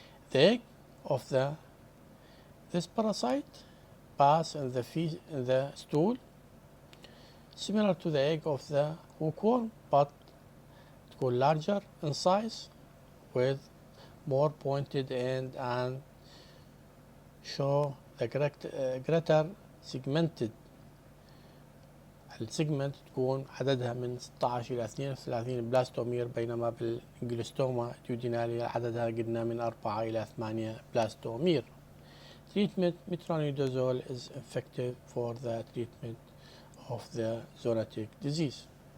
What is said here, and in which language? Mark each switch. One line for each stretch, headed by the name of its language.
English: The egg of this parasite pass in the stool, similar to the egg of the hookworm, but it goes larger in size with more pointed end and show the greater segmented.
Arabic: السيجمنت تكون عددها من 16 إلى 32 بلاستومير، بينما بالإنجلوستوما ديودينالي عددها قلنا من 4 إلى 8 بلاستومير.
English: Treatment metronidazole is effective for the treatment of the zoonotic disease.